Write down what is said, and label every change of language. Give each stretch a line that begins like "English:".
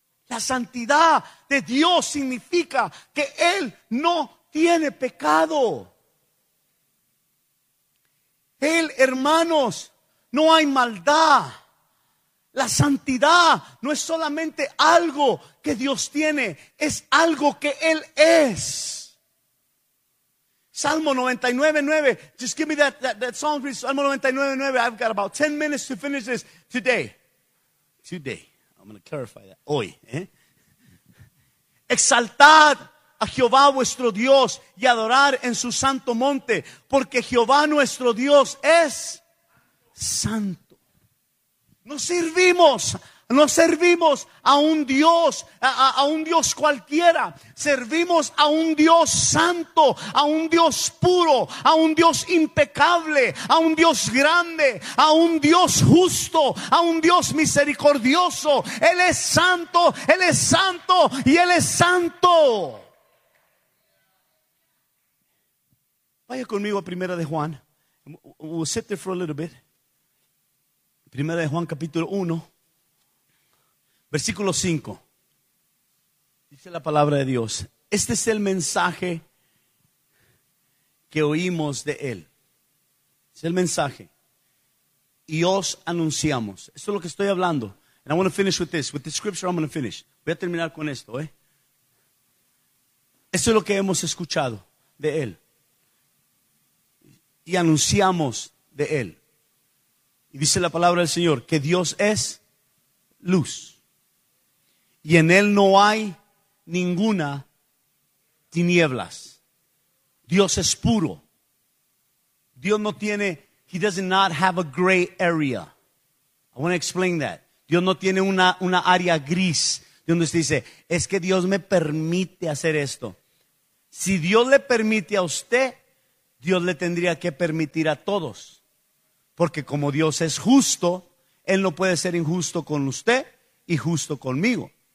Spanish: La santidad de Dios significa que Él no tiene pecado. Él, hermanos, no hay maldad. La santidad no es solamente algo que Dios tiene, es algo que Él es. Salmo 99:9.
English: Just give me that song, please. Salmo 99:9. I've got about 10 minutes to finish this today. Today. I'm going to clarify that.
Spanish: Hoy. Exaltad a Jehová vuestro Dios y adorar en su santo monte, porque Jehová nuestro Dios es santo. No servimos a un Dios cualquiera. Servimos a un Dios santo, a un Dios puro, a un Dios impecable, a un Dios grande, a un Dios justo, a un Dios misericordioso. Él es santo, Él es santo y Él es santo. Vaya conmigo a Primera de Juan.
English: We'll sit there for a little bit.
Spanish: Primera de Juan capítulo 1, versículo 5. Dice la palabra de Dios: este es el mensaje que oímos de Él. Es el mensaje. Y os anunciamos. Esto es lo que estoy hablando.
English: And I want to finish with this. With the scripture I'm going to finish.
Spanish: Voy a terminar con esto. Esto es lo que hemos escuchado de Él. Y anunciamos de Él. Y dice la palabra del Señor que Dios es luz. Y en Él no hay ninguna tinieblas. Dios es puro. Dios no tiene,
English: He does not have a gray area. I want to explain that.
Spanish: Dios no tiene una área gris. Donde usted dice, es que Dios me permite hacer esto. Si Dios le permite a usted, Dios le tendría que permitir a todos. Porque como Dios es justo, Él no puede ser injusto con usted y justo conmigo.